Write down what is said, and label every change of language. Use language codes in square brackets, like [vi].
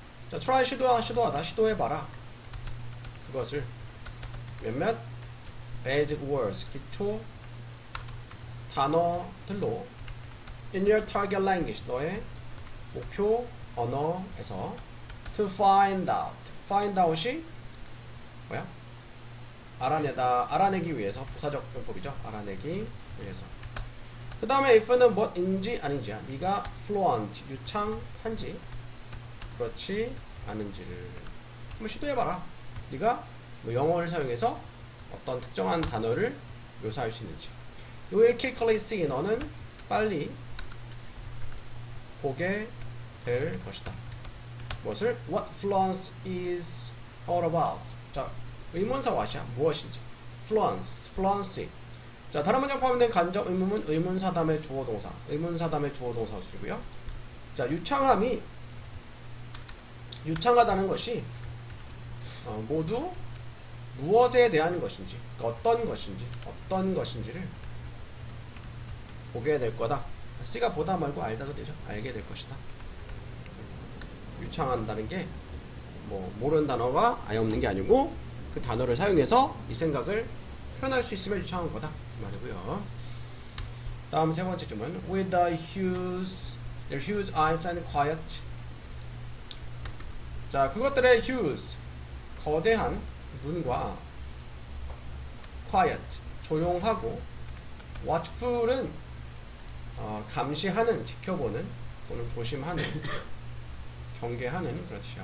[ko] 자, try 시도하다. 시도해봐라. 그것을 몇몇 [en] basic words, [ko] 기초 단어들로 [en] in your target language, [ko] 너의 목표 언어에서 [en] to find out. [ko] find out이 뭐야? 알아내기 위해서. 부사적 용법이죠. 알아내기 위해서. 그 다음에 if는 뭐인지 아닌지야. 네가 fluent, 유창한지 그렇지 않은지를 한번 시도해봐라. 네가 뭐 영어를 사용해서 어떤 특정한 단어를 묘사할 수 있는지. [en] You will quickly see, [ko] 너는 빨리 보게 될 것이다. 무엇을? [en] What fluence is all about. [ko] 자, 의문사 what이야. 무엇인지. fluence. 자, 다른 문장 포함된 간접 의문문 의문사 다음에 주어 동사. 의문사 다음에 주어 동사 쓰고요. 자, 유창하다는 것이 모두 무엇에 대한 것인지, 어떤 것인지를 보게 될 거다. C가 보다 말고 알다도 되죠. 알게 될 것이다. 유창한다는 게 뭐 모르는 단어가 아예 없는 게 아니고 그 단어를 사용해서 이 생각을 표현할 수 있으면 유창한 거다 그 말이고요. 다음 세 번째 질문. [en] With their huge eyes and quiet. [ko] 자, 그것들의 huge 거대한 눈과 quiet 조용하고 watchful은 감시하는, 지켜보는 또는 조심하는, 경계하는 그런 뜻이야.